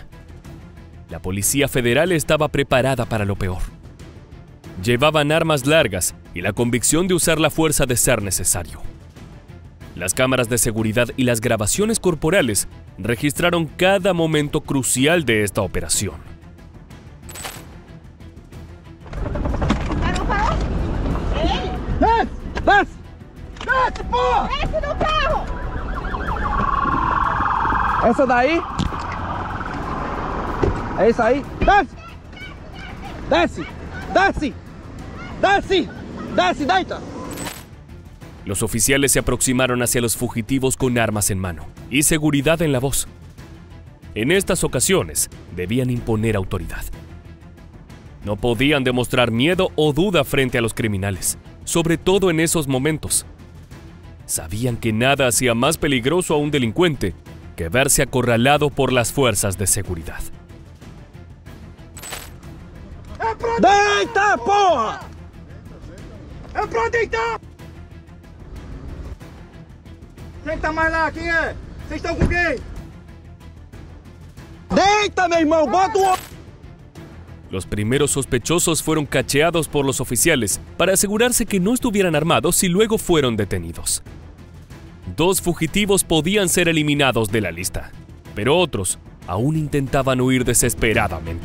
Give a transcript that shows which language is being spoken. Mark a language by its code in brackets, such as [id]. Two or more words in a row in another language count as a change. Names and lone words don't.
[es] La Policía Federal estaba preparada para lo peor. Llevaban armas largas y la convicción de usar la fuerza de ser necesario. Las cámaras de seguridad y las grabaciones corporales registraron cada momento crucial de esta operación. [pt] Desce, porra! Desce do carro! Essa daí? É isso aí? Desce! Desce! Desce! Desce! Desce, deita! [es] Los oficiales se aproximaron hacia los fugitivos con armas en mano y seguridad en la voz. En estas ocasiones debían imponer autoridad. No podían demostrar miedo o duda frente a los criminales, sobre todo en esos momentos. Sabían que nada hacía más peligroso a un delincuente que verse acorralado por las fuerzas de seguridad. [pt] Deita, porra! É pra deitar! Senta mais lá, quem é? Vocês estão com quem? Deita, meu irmão, bota o... [es] Los primeros sospechosos fueron cacheados por los oficiales para asegurarse que no estuvieran armados y luego fueron detenidos. 2 fugitivos podían ser eliminados de la lista, pero otros aún intentaban huir desesperadamente.